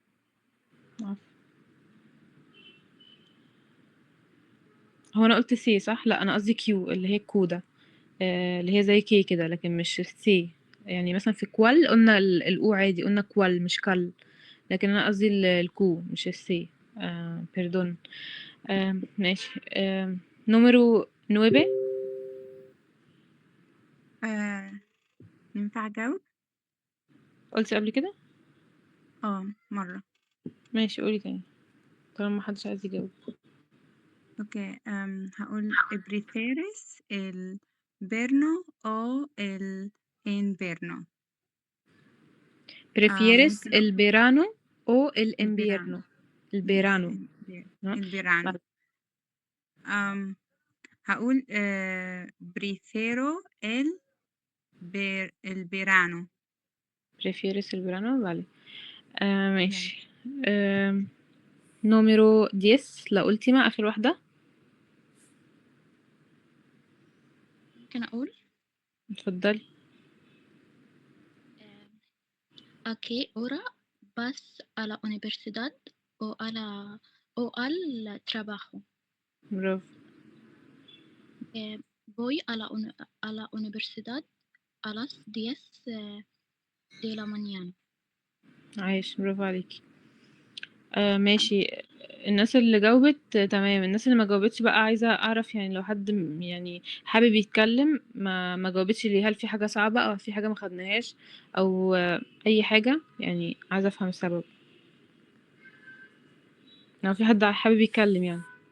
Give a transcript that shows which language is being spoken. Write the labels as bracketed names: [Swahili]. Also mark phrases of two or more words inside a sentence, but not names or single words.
[Arabic] هو انا قلت سي صح لا انا قصدي كيو اللي هي الكودة اللي هي زي كي كده لكن مش سي يعني مثلا في كوال قلنا الاو عادي قلنا كوال مش كل لكن انا قصدي الكو مش السي بيردون ماشي نوميرو 9 ينفع أجاوب؟ قلتي قبل كده مرة. ماشي قولي تاني طالما محدش عايز يجاوب. اوكي هقول [Spanish] prefieres el verano o el invierno. prefieres [Arabic] ممكن [Spanish] el verano o el el invierno؟ verano. Yes, الverano. ها؟ el verano. هقول prefiero el verano. prefieres el verano. vale. ماشي. número 10 la última [Arabic] آخر واحدة. ممكن أقول اتفضلي. [Spanish] ¿a qué hora vas a la universidad o al trabajo? [Arabic] برافو. [Spanish] Voy a la universidad a las 10 de la mañana. [Arabic] عايش، برافو عليكي. ماشي. الناس اللي جاوبت تمام. الناس اللي ما جاوبتش بقى عايزة أعرف يعني لو حد يعني حابب يتكلم ما جاوبتش ليه، هل في حاجة صعبة أو في حاجة ما خدناهاش أو أي حاجة، يعني عايزة أفهم السبب لو في حد حابب يتكلم يعني.